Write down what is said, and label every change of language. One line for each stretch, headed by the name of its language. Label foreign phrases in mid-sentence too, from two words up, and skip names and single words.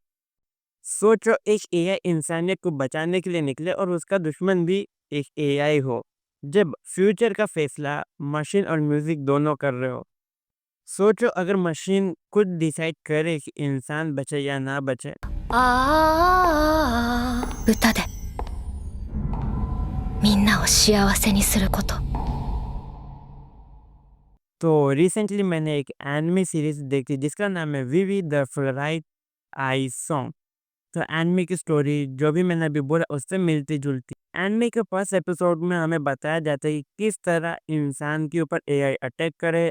Hindi: सोचो, एक एआई इंसानियत को बचाने के लिए निकले और उसका दुश्मन भी एक एआई हो। जब फ्यूचर का फैसला मशीन और म्यूजिक दोनों कर रहे हो। सोचो, अगर मशीन खुद डिसाइड करे कि इंसान बचे या ना बचे।
Japanese: 歌でみんなを幸せにすること。
Hindi: तो रिसेंटली मैंने एक
English: anime series
Hindi: देखी जिसका नाम है विवी द फ्लोराइट आई सॉन्ग। तो एनिमे की स्टोरी जो भी मैंने अभी बोला उससे मिलती जुलती। एनिमे के
English: first episode
Hindi: में हमें बताया जाता है कि किस तरह इंसान के ऊपर
English: AI attack
Hindi: करे।